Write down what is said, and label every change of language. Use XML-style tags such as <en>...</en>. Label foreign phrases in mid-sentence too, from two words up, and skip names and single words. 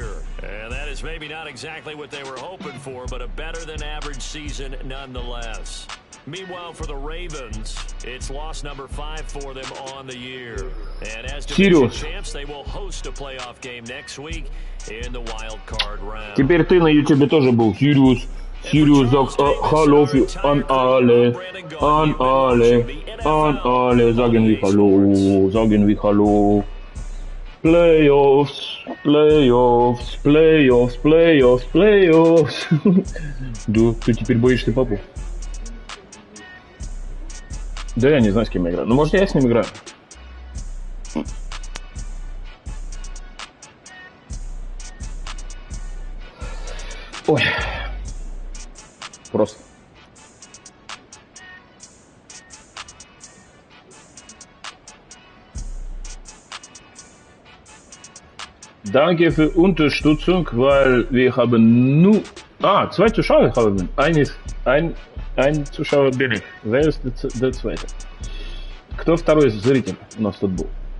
<en>And that is maybe not exactly what they were hoping for, but a better than average season nonetheless. Meanwhile, for the Ravens, it's loss number 5 for them on the year. And as division champs, they will host a playoff game next week in the wild card round.</en> <ru>Теперь ты на YouTube тоже был.</ru> <de>Sirius, hallo für an alle, sagen wir hallo. Playoffs.</de> <ru>Да, ты теперь боишься папу? Да я не знаю, с кем я играю. Ну, может, я с ним играю. Ой. Просто.</ru> <de>Danke für Unterstützung, weil wir haben nur... zwei Zuschauer haben wir. Ein Zuschauer bin ich. Wer ist der zweite?</de> <ru>Кто второй зритель у нас тут был?</ru>